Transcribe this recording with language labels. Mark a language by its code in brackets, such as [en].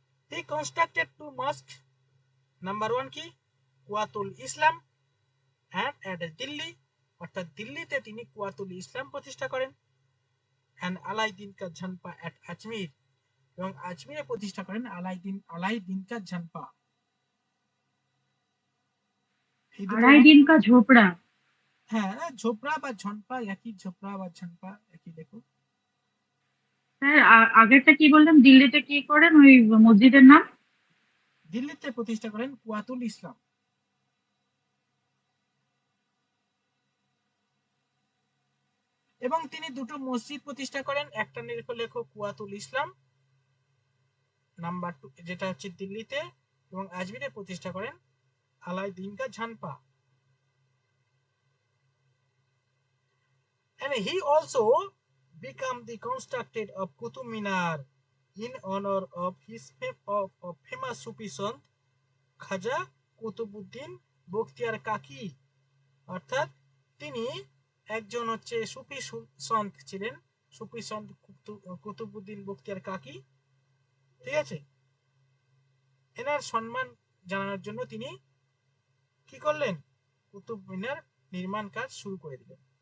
[en] He constructed 2 mosques. [bn] Number 1 কি? কুয়াতুল ইসলাম [en] and at [bn] Delhi, অর্থাৎ দিল্লিতে তিনি কুয়াতুল ইসলাম প্রতিষ্ঠা করেন। and আলাইদিন কা ঝানপা at আজমির, এবং আজমিরে প্রতিষ্ঠা করেন আলাইদিন কা ঝানপা। আলাইদিন কা ঝোপড়া। হ্যাঁ, ঝোপড়া বা ঝনপা একই, ঝোপড়া বা ঝনপা একই। দেখো, হ্যাঁ, আগেরটা কি বললেন? দিল্লিতে কি করেন ওই মসজিদের নাম? দিল্লিতে প্রতিষ্ঠা করেন কুয়াতুল ইসলাম। এবং তিনি দুটো মসজিদ প্রতিষ্ঠা করেন, একটা লেখো কুয়াতুল ইসলাম, নাম্বার 2 যেটা হচ্ছে দিল্লিতে, এবং আজমিরে প্রতিষ্ঠা করেন আলাইদিন কা ঝানপা। [en] And he also became the constructed of Qutub Minar in honor of his famous Sufi sant Khwaja Qutbuddin Bakhtiyar Kaki. [bn] অর্থাৎ তিনি একজন হচ্ছে সুফি সন্ত ছিলেন, সুফি সন্ত কুতুবউদ্দিন বখতিয়ার কাকি। ঠিক আছে, এনার সম্মান জানানোর জন্য তিনি কি করলেন? কুতুব মিনার নির্মাণ কাজ শুরু করে দিলেন।